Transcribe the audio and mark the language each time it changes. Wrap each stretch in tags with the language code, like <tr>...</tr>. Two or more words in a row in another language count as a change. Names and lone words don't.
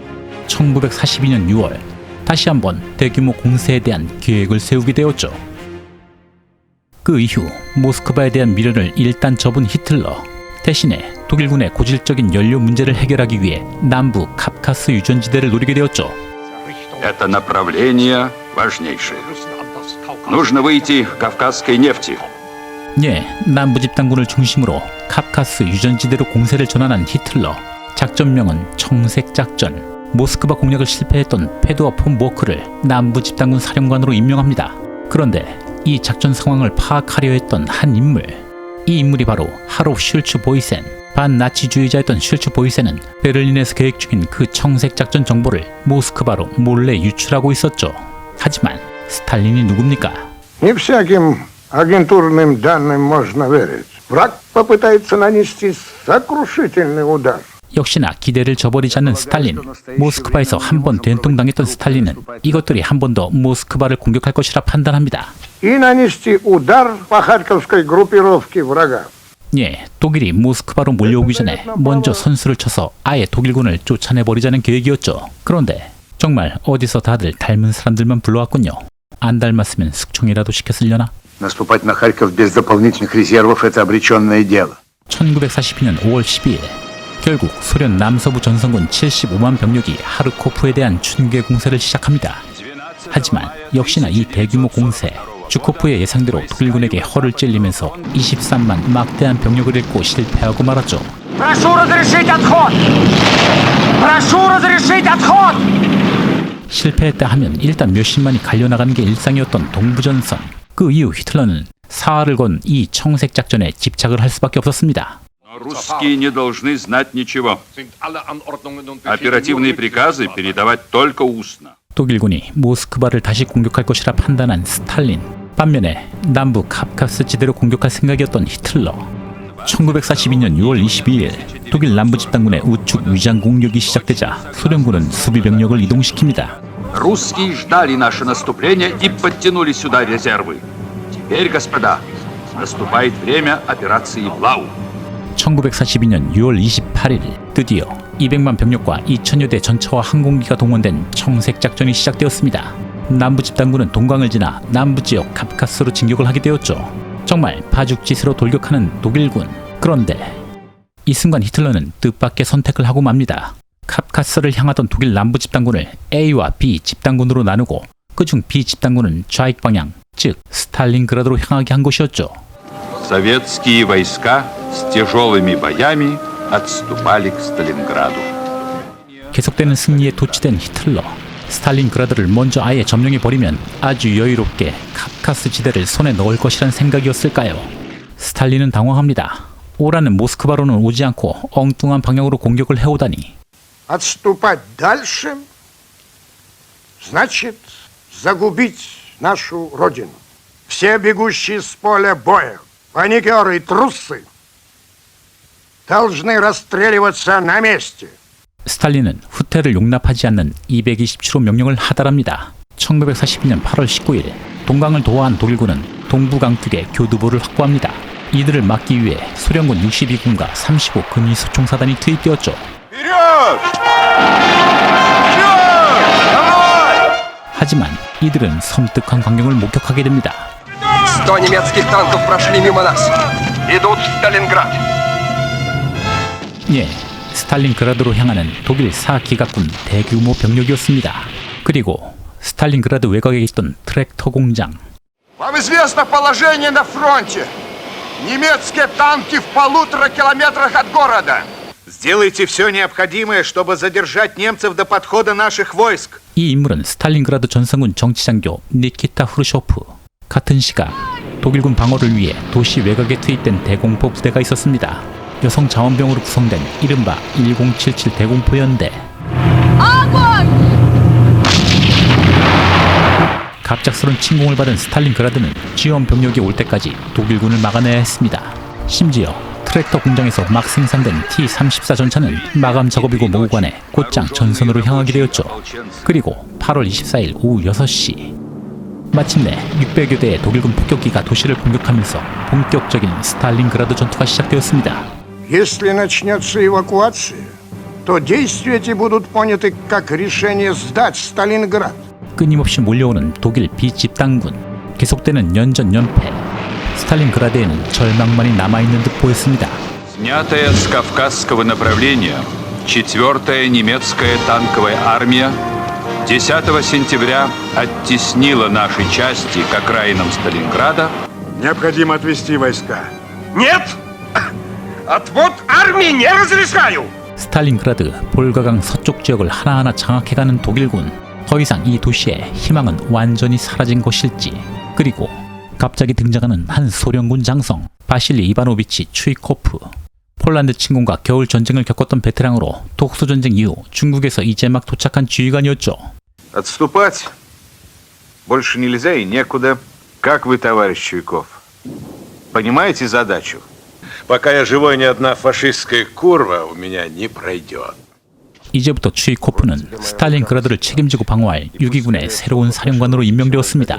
<ko>1942년 6월 다시 한번 대규모 공세에 대한 계획을 세우게 되었죠. 그 이후 모스크바에 대한 미련을 일단 접은 히틀러. 대신에 독일군의 고질적인 연료 문제를 해결하기 위해 남부 카프카스 유전지대를 노리게 되었죠.</ko> <ru>Это направление важнейшее. Нужно выйти к кавказской нефти.</ru> <ko>예, 남부 집단군을 중심으로 카프카스 유전지대로 공세를 전환한 히틀러. 작전명은 청색작전. 모스크바 공략을 실패했던 페두어 폰 보크를 남부 집단군 사령관으로 임명합니다. 그런데 이 작전 상황을 파악하려 했던 한 인물. 이 인물이 바로 하로 슐츠 보이센. 반나치주의자였던 슐츠 보이센은 베를린에서 계획 중인 그 청색작전 정보를 모스크바로 몰래 유출하고 있었죠. 하지만 스탈린이 누굽니까?</ko> <ru>Не всяким агентурным данным можно верить. Враг попытается нанести сокрушительный удар.</ru> <ko>역시나 기대를 저버리지 않는 스탈린. 모스크바에서 한 번 된통당했던 스탈린은 이것들이 한 번 더 모스크바를 공격할 것이라 판단합니다.</ko> <ru>И нанести удар по харьковской группировке врага.</ru> <ko>예, 독일이 모스크바로 몰려오기 전에 먼저 선수를 쳐서 아예 독일군을 쫓아내버리자는 계획이었죠. 그런데 정말 어디서 다들 닮은 사람들만 불러왔군요. 안 닮았으면 숙청이라도 시켰으려나?</ko> <ru>Наступать на Харьков без дополнительных резервов – это обреченное дело.</ru> <ko>1942년 5월 12일 결국 소련 남서부 전선군 75만 병력이 하르코프에 대한 춘계 공세를 시작합니다. 하지만 역시나 이 대규모 공세, 주코프의 예상대로 독일군에게 허를 찔리면서 23만 막대한 병력을 잃고 실패하고 말았죠. 실패했다 하면 일단 몇십만이 갈려나가는 게 일상이었던 동부전선. 그 이후 히틀러는 사활을 건 이 청색작전에 집착을 할 수밖에 없었습니다.</ko> <ru>Русские не должны знать ничего. Оперативные приказы передавать только устно.</ru> <ko>독일군이 모스크바를 다시 공격할 것이라 판단한 스탈린. 반면에 남부 카프카스 지대로 공격할 생각이었던 히틀러. 1942년 6월 22일 독일 남부 집단군의 우측 위장 공격이 시작되자 소련군은 수비 병력을 이동시킵니다.</ko> <ru>Русские ждали наше наступление и подтянули сюда резервы. Теперь, господа, наступает время операции Блау.</ru> <ko>1942년 6월 28일 드디어 200만 병력과 2000여 대 전차와 항공기가 동원된 청색작전이 시작되었습니다. 남부 집단군은 동강을 지나 남부지역 카프카스로 진격을 하게 되었죠. 정말 파죽지세로 돌격하는 독일군. 그런데 이 순간 히틀러는 뜻밖의 선택을 하고 맙니다. 카프카스를 향하던 독일 남부 집단군을 A와 B 집단군으로 나누고 그중 B 집단군은 좌익 방향, 즉 스탈린그라드로 향하게 한 것이었죠.</ko> <ru>Советские войска с тяжелыми боями отступали к Сталинграду.</ru> <ko>계속되는 승리에 도취된 히틀러. 스탈린그라드를 먼저 아예 점령해버리면 아주 여유롭게 카프카스 지대를 손에 넣을 것이란 생각이었을까요? 스탈린은 당황합니다. 오라는 모스크바로는 오지 않고 엉뚱한 방향으로 공격을 해오다니.</ko> <ru>Отступать дальше значит загубить нашу родину. Все бегущие с поля боя, паникеры и трусы должны расстреливаться на месте.</ru> <ko>스탈린은 후퇴를 용납하지 않는 227호 명령을 하달합니다. 1942년 8월 19일 동강을 도하한 독일군은 동부 강둑의 교두보를 확보합니다. 이들을 막기 위해 소련군 62군과 35 근위소총사단이 투입되었죠. 하지만 이들은 섬뜩한 광경을 목격하게 됩니다.</ko> <ru>100 немецких танков прошли мимо нас. Идут в Сталинград.</ru> <ko>예, 스탈린그라드로 향하는 독일 4기갑군 대규모 병력이었습니다. 그리고 스탈린그라드 외곽에 있던 트랙터 공장.</ko> <ru>Вам известно положение на фронте. Немецкие танки в 1,5 километрах от города. Сделайте все необходимое, чтобы задержать немцев до подхода наших войск.</ru> <ko>이 인물은 스탈린그라드 전선군 정치장교 니키타 후르쇼프. 같은 시각 독일군 방어를 위해 도시 외곽에 투입된 대공포 부대가 있었습니다. 여성 자원병으로 구성된 이른바 1077 대공포 연대. 갑작스런 침공을 받은 스탈린그라드는 지원 병력이 올 때까지 독일군을 막아내야 했습니다. 심지어 트랙터 공장에서 막 생산된 T-34 전차는 마감 작업이고 뭐고 간에 곧장 전선으로 향하게 되었죠. 그리고 8월 24일 오후 6시 마침내 600여 대의 독일군 폭격기가 도시를 공격하면서 본격적인 스탈린그라드 전투가 시작되었습니다.</ko> <ru>Если начнется эвакуация, то действия эти будут поняты как решение сдать Сталинград.</ru> <ko>끊임없이 몰려오는 독일 비집단군, 계속되는 연전 연패. 스탈린그라드에는 절망만이 남아있는 듯 보였습니다.</ko> <ru>Снятая с Кавказского направления 4-я немецкая танковая армия 10 сентября оттеснила наши части к окраинам Сталинграда. Необходимо отвести войска. Нет! Отвод армии не разрешаю!</ru> <ko>스탈린그라드, 볼가강 서쪽 지역을 하나하나 장악해가는 독일군. 더 이상 이 도시의 희망은 완전히 사라진 것일지. 그리고 갑자기 등장하는 한 소련군 장성, 바실리 이바노비치 추이코프. 폴란드 침공과 겨울 전쟁을 겪었던 베테랑으로 독소 전쟁 이후 중국에서 이제 막 도착한 지휘관이었죠.</ko> <ru>Отступать больше нельзя и некуда. Как вы, товарищ Чуйков? Понимаете задачу? Пока я живой, ни одна фашистская курва у меня не пройдет.</ru> <ko>이제부터 추이코프는 스탈린그라드를 책임지고 방어할 6위군의 새로운 사령관으로 임명되었습니다.</ko>